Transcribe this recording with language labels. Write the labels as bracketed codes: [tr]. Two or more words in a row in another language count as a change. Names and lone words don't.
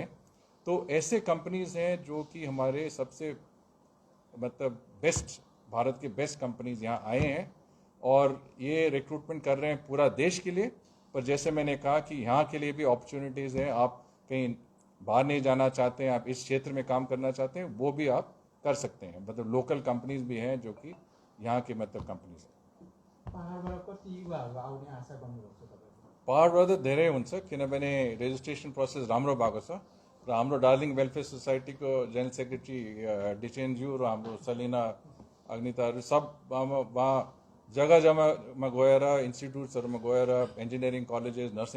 [hi] तो ऐसे कंपनीज हैं जो कि हमारे सबसे मतलब बेस्ट, भारत के बेस्ट कंपनीज यहाँ आए हैं और ये रिक्रूटमेंट कर रहे हैं पूरा देश के लिए। पर जैसे मैंने कहा कि यहाँ के लिए भी अपॉर्चुनिटीज़ हैं। आप कहीं बाहर नहीं जाना चाहते हैं, आप इस क्षेत्र में काम करना चाहते हैं, वो भी आप कर सकते हैं। मतलब लोकल कंपनीज भी हैं जो कि यहाँ के मतलब कंपनीज [ne] पहाडबाट कति युवाहरू आउने आशा गर्नुहुन्छ तपाईहरु? पहाडबाट त धेरै हुन्छ किनभने [en] registration process [ne] राम्रो भएको छ र हाम्रो डार्लिङ वेलफेयर सोसाइटीको [en] general secretary [ne] डिचेनज्यू र हाम्रो सलिना अग्निताहरू सब वहाँ जग्गा जग्गामा गएर इन्स्टिट्युट्सहरूमा गएर [en] engineering colleges nursing